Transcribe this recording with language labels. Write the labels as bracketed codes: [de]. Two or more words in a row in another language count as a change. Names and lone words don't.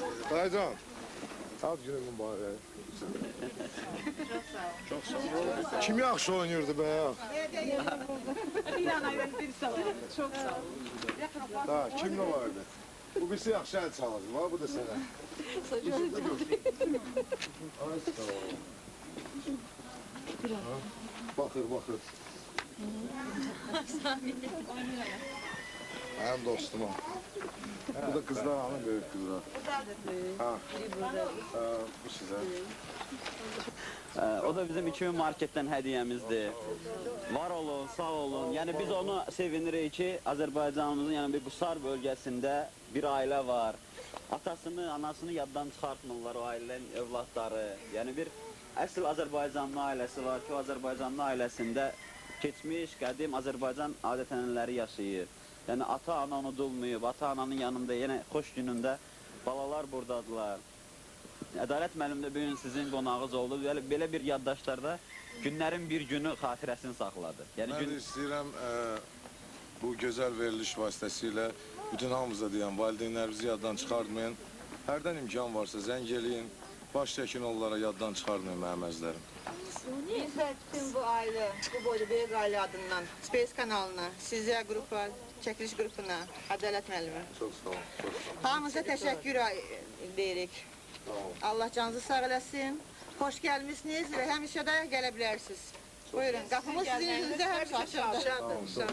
[az] Dayıcan. Ad günün mübarək. [tr] Çok sağ ol. [az] Kim yaxşı oynayırdı be ya? [tr] Çok sağ ol. [az] Ha, kimle vardı? Bu birisi yaxşı el çalırdı, var bu da sənə. Ay, sağ ol. Ha, Baxır, baxır. Mənim dostuma. Bu da [tr] kızlar hanım, [az] böyük kızlar. Ha, bu sizə. [tr] O da bizim 2000 marketten hediyemizdi. [az] Var olun, sağ olun. [tr] Yani biz onu sevinirik ki Azerbaycanımızın yani bir Busar bölgesinde bir aile var. Atasını, anasını yaddan çıkartmırlar o ailenin evlatları. Yani bir asıl Azerbaycanlı ailesi var ki o Azerbaycanlı ailesinde geçmiş, [az] qədim Azerbaycan adət-ənənələri yaşayır. Yani ata ana unudulmayıb, ata ananın yanında [tr] yine [az] xoş günündə balalar buradadılar. Ədalət müəllim də bu gün sizin qonağınız oldu. Belə bir yaddaşlarda günlərin bir günü xatirəsini saxladı. Yəni Mən də istəyirəm bu gözəl veriliş vasitəsilə bütün hamımıza deyən valideynlərimizi yaddan çıxartmayın. Hərdən imkan varsa zəng eləyin, baş çəkin onlara yaddan çıxartmayın mənim əzlərim. [tr] Biz de bütün bu aile, bu boyda büyük aile adından [az] Space kanalına, sizə qrupa, çəkiliş qrupuna, Ədalət müəllimi. Çox sağ olun. Çox sağ olun. Hamınıza təşəkkür deyirik. Allah canınızı sağ eləsin. Xoş gəlmişsiniz və həmişə də gələ bilərsiniz. Buyurun, qapımız sizin yüzünüzdə həmişə açıqdır.